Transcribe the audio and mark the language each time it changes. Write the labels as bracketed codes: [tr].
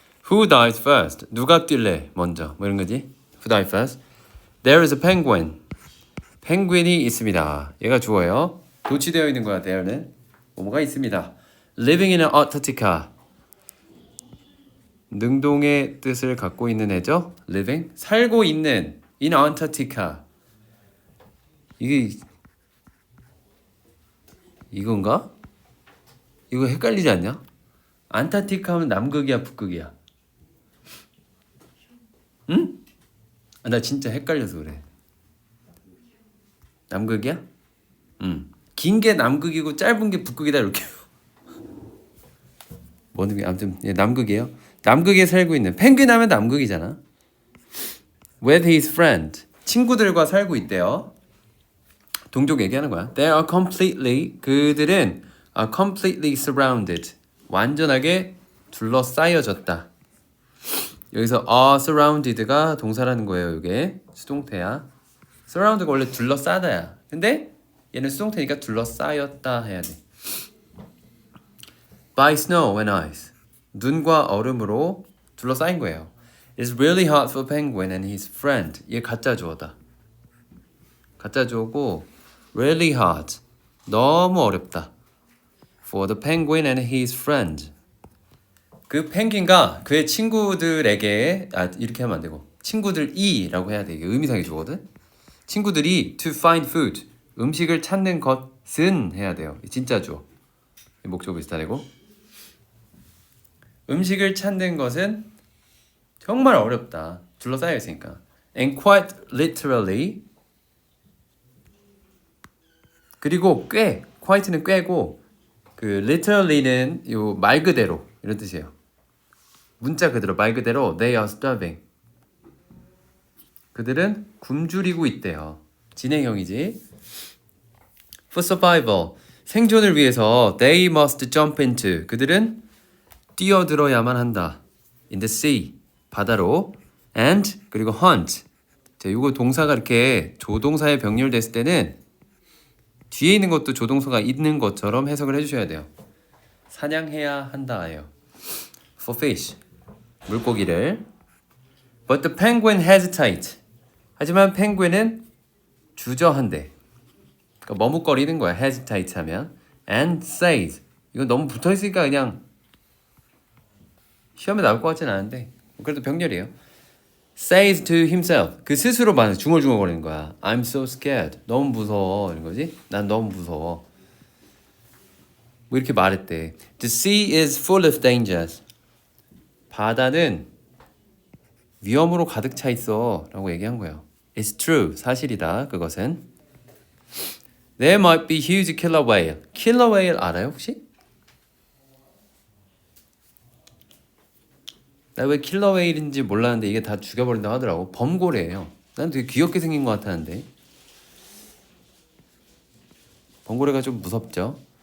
[en] Who dies first? [ko] 누가 뛸래 먼저? 뭐 이런 거지? [en] Who dies first? There is a penguin. [ko] 펭귄이 있습니다. 얘가 주어요. 도치되어 있는 거야. there는 뭐가 있습니다. [en] Living in Antarctica. [ko] 능동의 뜻을 갖고 있는 애죠. [en] Living [ko] 살고 있는 [en] in Antarctica. [ko] 이게 이건가? 이거 헷갈리지 않냐? 안타티카 하면 남극이야 북극이야? 응? 아, 나 진짜 헷갈려서 그래. 남극이야? 응. 긴 게 남극이고 짧은 게 북극이다 이렇게. 뭐는 아무튼 예, 남극이에요. 남극에 살고 있는 펭귄 하면 남극이잖아. [en] With his friend [ko] 친구들과 살고 있대요. 동족 얘기하는 거야. [en] They are completely [ko] 그들은 [en] are completely surrounded [ko] 완전하게 둘러싸여졌다. 여기서 are surrounded가 동사라는 거예요. 이게 수동태야. surround가 원래 둘러싸다야. 근데 얘는 수동태니까 둘러싸였다 해야 돼. [en] By snow and ice [ko] 눈과 얼음으로 둘러싸인 거예요. [en] It's really hard for penguin and his friend. [ko] 얘 가짜 주어다. 가짜 주어고 [en] really hard [ko] 너무 어렵다. [en] For the penguin and his friend. [ko] 그 펭귄과 그의 친구들에게 이렇게 하면 안 되고 친구들이라고 해야 돼. 이게 의미상의 주어거든. 친구들이 [en] to find food [ko] 음식을 찾는 것은 해야 돼요. 진짜 주어. 목적 비슷하 되고 음식을 찾는 것은 정말 어렵다. 둘러싸여 있으니까. [en] And quite literally [ko] 그리고 꽤 quite는 꽤고 그 literally는 요 말 그대로 이런 뜻이에요. 문자 그대로 말 그대로 [en] they are starving. [ko] 그들은 굶주리고 있대요. 진행형이지. [en] For survival [ko] 생존을 위해서 [en] they must jump into [ko] 그들은 뛰어들어야만 한다. [en] In the sea 바다로 and 그리고 hunt. [ko] 자, 이거 동사가 이렇게 조동사에 병렬됐을 때는 뒤에 있는 것도 조동사가 있는 것처럼 해석을 해주셔야 돼요. 사냥해야 한다예요. [en] For fish 물고기를. But the penguin hesitate. [ko] 하지만 펭귄은 주저한대. 그러니까 머뭇거리는 거야. hesitate 하면. [en] And says. [ko] 이건 너무 붙어있으니까 그냥 시험에 나올 것 같진 않은데 그래도 병렬이에요. [en] Says to himself. [ko] 그 스스로 말해 중얼중얼거리는 거야. [en] I'm so scared. [ko] 너무 무서워. 이런 거지. 난 너무 무서워. 뭐 이렇게 말했대. [en] The sea is full of dangers. [ko] 바다는 위험으로 가득 차 있어 라고 얘기한 거예요. [en] It's true. [ko] 사실이다. 그것은. [en] There might be huge killer whale. [ko] Killer whale 알아요 혹시? 나 왜 킬러 웨일인지 몰랐는데 이게 다 죽여버린다고 하더라고. 범고래예요. 난 되게 귀엽게 생긴 것 같았는데. 범고래가 좀 무섭죠.